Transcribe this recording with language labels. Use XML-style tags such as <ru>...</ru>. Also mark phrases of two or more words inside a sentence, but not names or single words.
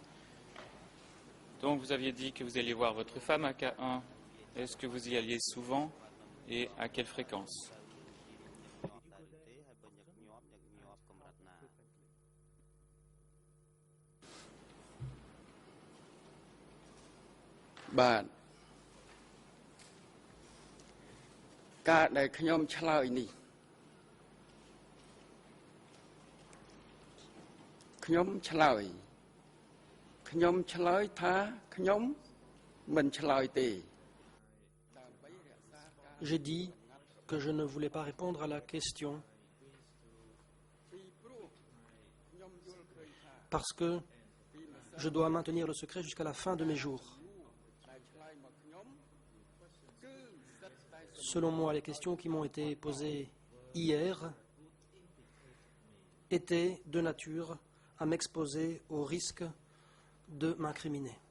<fr>Donc, vous aviez dit que vous alliez voir votre femme à K1. Est-ce que vous y alliez souvent et à quelle fréquence? Bah,</fr> <vi>cả đời</vi> <km>ខ្ញុំឆ្លើយនេះខ្ញុំឆ្លើយថាខ្ញុំមិនឆ្លើយទេ</km> <fr>J'ai dit que je ne voulais pas répondre à la question parce que je dois maintenir le secret jusqu'à la fin de mes jours. Selon moi, les questions qui m'ont été posées hier étaient de nature à m'exposer au risque de m'incriminer.</fr>